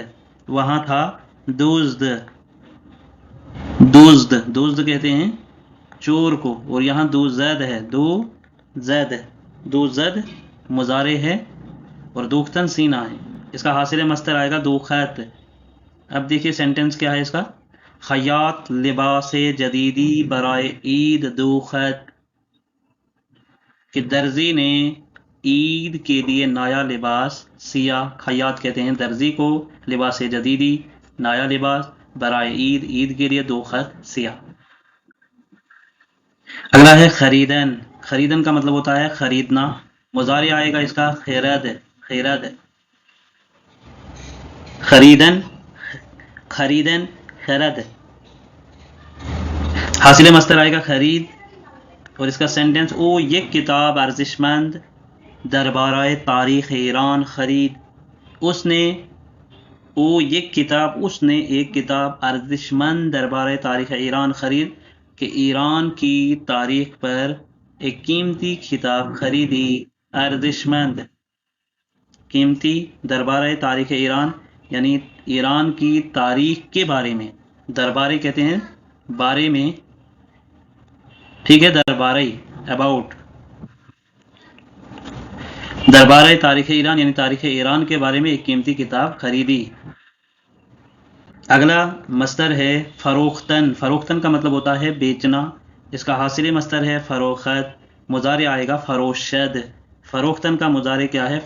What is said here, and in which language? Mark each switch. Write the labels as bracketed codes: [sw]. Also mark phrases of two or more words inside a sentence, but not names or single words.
[ur] وہاں تھا دزد، دزد، دزد کہتے ہیں چور کو، اور یہاں دوزد ہے، دوزد، دوزد مضارع ہے، اور دوختن سینا ہے. اس کا حاصل مصدر آئے گا دوخت. اب دیکھیے سینٹنس کیا ہے اس کا. [fa] خیاط لباس جدیدی برائے عید دوخت، [ur] کہ درزی نے عید کے لیے نیا لباس سیا. خیاط کہتے ہیں درزی کو، [fa] لباس جدیدی [ur] نیا لباس، [fa] برائے عید [ur] عید کے لیے دوخت سیا. اگلا ہے خریدن. خریدن کا مطلب ہوتا ہے خریدنا، مضارع آئے گا اس کا خیرد، خیرد. [fa] خریدن، خریدن، خرد. [ur] حاصل مصدر آئے گا خرید. اور اس کا سینٹنس [fa] او یک کتاب ارزشمند دربارہ تاریخ ایران خرید. [ur] اس نے، [fa] او یک کتاب، [ur] اس نے ایک [fa] کتاب ارزشمند دربارہ تاریخ ایران خرید، [ur] کہ ایران کی تاریخ پر ایک قیمتی کتاب خریدی، ارزشمند، قیمتی، [fa] دربارہ تاریخ ایران [ur] یعنی ایران کی تاریخ کے بارے میں، دربارے کہتے ہیں بارے میں، ٹھیک ہے، دربارہ اباؤٹ، [fa] دربارہ تاریخ ایران [ur] یعنی [fa] تاریخ ایران [ur] کے بارے میں ایک قیمتی کتاب خریدی۔ اگلا مصدر ہے فروختن، فروختن کا مطلب ہوتا ہے بیچنا، اس کا حاصل مصدر ہے فروخت، مضارع آئے گا فروشد، فروختن کا مضارع کیا ہے؟